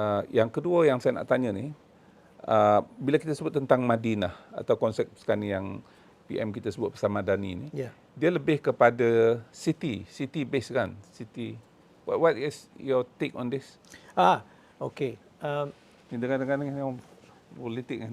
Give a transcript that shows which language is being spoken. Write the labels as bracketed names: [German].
[Malay] Yang kedua yang saya nak tanya ni, bila kita sebut tentang Madinah atau konsep sekarang ni yang PM kita sebut pasal Madani ni, Ya. dia lebih kepada [English] city based [Malay] kan? City. [English] What is your take on this? [Malay] Okey. Ni dengar-dengar ni yang politik kan.